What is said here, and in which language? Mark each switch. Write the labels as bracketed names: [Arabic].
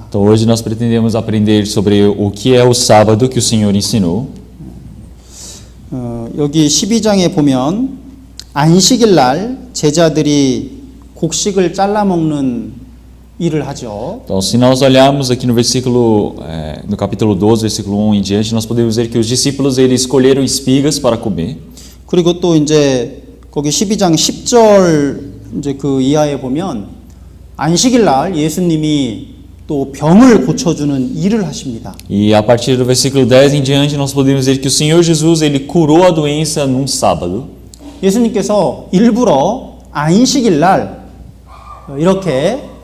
[Portuguese] Então hoje nós pretendemos aprender sobre o que é o sábado que o Senhor ensinou. [Korean] 여기 12장에 보면 안식일 날 제자들이 곡식을 잘라 먹는 일을 하죠. [Portuguese] Então, se nós olharmos aqui no no capítulo 12, versículo 1 em diante, nós podemos ver que os discípulos eles escolheram espigas para comer. [Korean] 그리고 또 이제 거기 12장 10절 이제 그 이하에 보면 안식일 날 예수님이 또 병을 고쳐주는 일을 하십니다. [Portuguese] E a partir do versículo 10 em diante, nós podemos ver que o Senhor Jesus ele curou a doença num sábado. [Korean] 예수님께서 일부러 안식일 날 이렇게